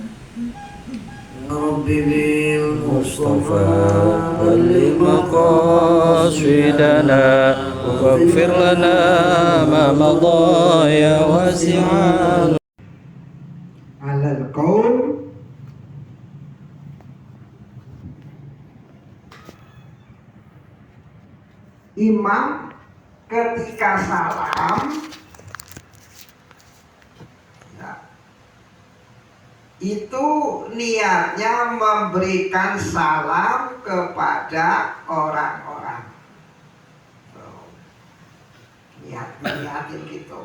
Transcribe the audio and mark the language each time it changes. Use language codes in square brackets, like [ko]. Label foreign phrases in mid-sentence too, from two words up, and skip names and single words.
[ar] رب بالمصطفى مصطفى بلغ بلغ مقاصدنا واغفر لنا ما مضى يا واسع على القول [id] imam ketika salam ya, itu niatnya memberikan salam kepada orang-orang. Niatin gitu.